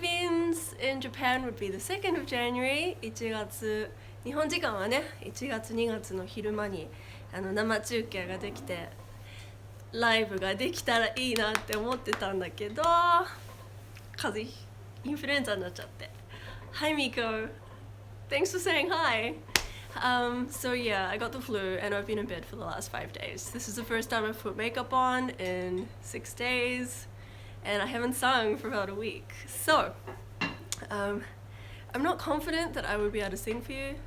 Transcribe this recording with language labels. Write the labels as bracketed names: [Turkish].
[English] Vince, in Japan would be the 2nd of January. [Japanese] 1月、日本時間はね、1月2月の昼間に生中継ができて、ライブができたらいいなって思ってたんだけど、風邪、インフルエンザになっちゃって。 [English] Hi Miko, thanks for saying hi. So yeah, I got the flu and I've been in bed for the last 5 days. This is the first time I've put makeup on in 6 days and I haven't sung for about a week. So, I'm not confident that I would be able to sing for you.